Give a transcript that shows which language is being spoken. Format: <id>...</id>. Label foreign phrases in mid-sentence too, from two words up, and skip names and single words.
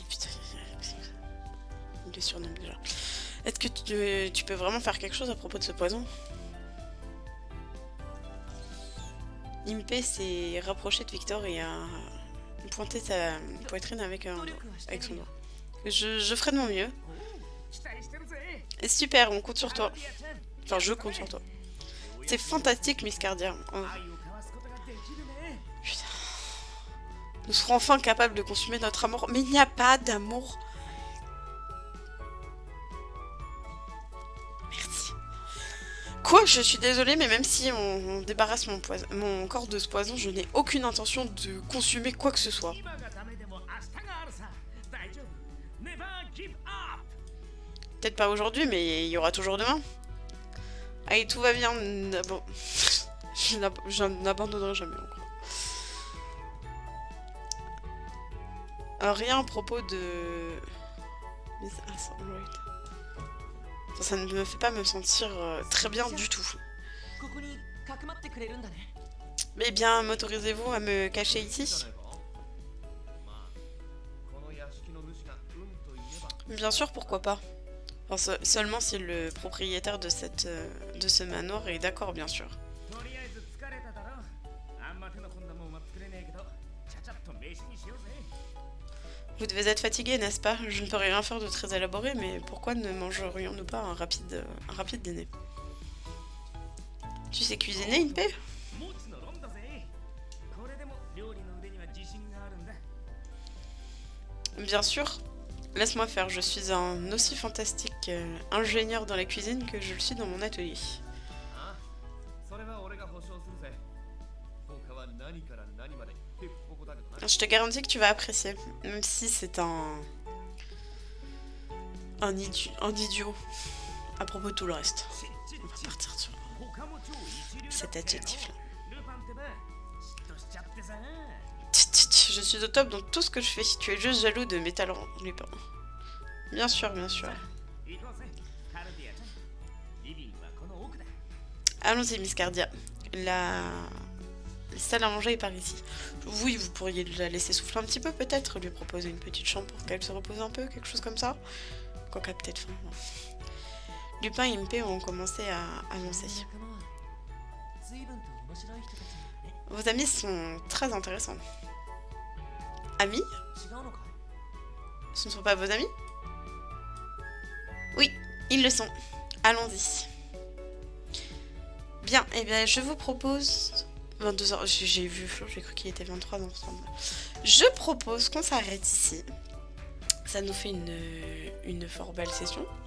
<fr>Putain, il le surnomme déjà. Est-ce que tu peux vraiment faire quelque chose à propos de ce poison? Impé s'est rapproché de Victor et a pointé sa poitrine avec son doigt. Je ferai de mon mieux.</fr> <ja>期待してるぜ</ja> <fr>Super, on compte sur</fr> <ja>カ</ja> <fr>toi.</fr> <ja>ルディアちゃん</ja> <fr>Enfin, je compte sur toi. C'est fantastique, Miss Cardia. Oh,</fr> <ja>愛を交わすことができるね</ja> <fr>putain. Nous serons enfin capables de consumer notre amour. Mais il n'y a pas d'amour. Merci. Quoi? Je suis désolée, mais même si on débarrasse mon corps de ce poison, je n'ai aucune intention de consommer quoi que ce soit.</fr> <ja>今がダメでも明日があるさ大丈夫</ja> <en>Never give up</en> <fr>Peut-être pas aujourd'hui, mais il y aura toujours demain. Allez, tout va bien. Bon. Je n'abandonnerai jamais, en gros. Rien à propos de... Ça ne me fait pas me sentir très bien du tout.</fr> <ja>ここにかくまってくれるんだね</ja> <fr>Mais bien, m'autorisez-vous à me cacher ici?</fr> <ja>まあこの屋敷の主がと言えば</ja> <fr>Bien sûr, pourquoi pas. Enfin, seulement si le propriétaire de ce manoir est d'accord, bien sûr.</fr> <ja>とりあえず疲れただろあんま手の込んだもんは作れねえけどちゃちゃっと飯にしようぜ</ja> <fr>Vous devez être fatigué, n'est-ce pas? Je ne peux rien faire de très élaboré, mais pourquoi ne mangerions-nous pas un rapide dîner? Tu sais cuisiner, une paix?</fr> <ja>もちのろんだぜこれでも料理の腕には自信があるんだ</ja> <fr>Bien sûr. Laisse-moi faire, je suis un aussi fantastique ingénieur dans la cuisine que je le suis dans mon atelier.</fr> <ja>あそれは俺が保証するぜ他は何から何までペッポコだけどな</ja> <fr>Je te garantis que tu vas apprécier, même si c'est un idiot à propos de tout le reste. On va partir sur</fr> <ja>他も超一流だ</ja> <fr>cet adjectif-là.</fr> <ja>ルパンってば嫉妬しちゃってさ</ja> <fr>Je suis au top dans tout ce que je fais. Tu es juste jaloux de mes talents, Lupin. Bien sûr, bien sûr.</fr> <ja>行こうぜカルディアちゃんリビングはこの奥だ</ja> <fr>Allons-y, Miss Cardia. La salle à manger est par ici. Oui, vous pourriez la laisser souffler un petit peu, peut-être. Lui proposer une petite chambre pour qu'elle se repose un peu, quelque chose comme ça. Quoi qu'elle a peut-être faim. Non. Lupin et Impé ont commencé à avancer.</fr> <ja>仲間は随分と面白い人たちなんだね</ja> <fr>Vos amis sont très intéressants. Amis?</fr> <ja>違うのかい</ja> <fr>Ce ne sont pas vos amis? Oui, ils le sont. Allons-y. Bien, eh bien, je vous propose... 22h, j'ai vu Flo, j'ai cru qu'il était 23 dans ce moment. Je propose qu'on s'arrête ici. Ça nous fait une fort belle session.</fr>